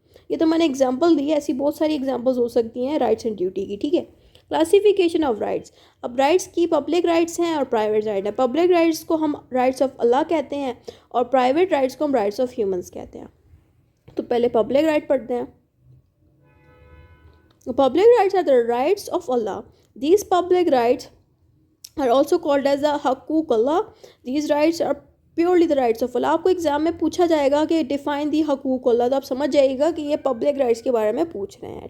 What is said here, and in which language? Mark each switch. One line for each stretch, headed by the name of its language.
Urdu: یہ تو میں نے اگزامپل دی ہے، ایسی بہت ساری اگزامپلز ہو سکتی ہیں رائٹس اینڈ ڈیوٹی کی. ٹھیک ہے، کلاسیفیکیشن آف رائٹس. اب رائٹس کی پبلک رائٹس ہیں اور پرائیویٹ رائٹ ہے. پبلک رائٹس کو ہم رائٹس آف اللہ کہتے ہیں اور پرائیویٹ رائٹس کو ہم رائٹس آف ہیومنس کہتے ہیں. تو پہلے پبلک رائٹ پڑھتے ہیں.
English: Public rights are the rights of Allah. These public rights are also called as the حقوق اللہ. These rights are purely the rights of Allah.
Urdu: آپ کو ایگزام میں پوچھا جائے گا کہ ڈیفائن دی حقوق اللہ، تو آپ سمجھ جائے گا کہ یہ پبلک رائٹس کے بارے میں پوچھ رہے ہیں.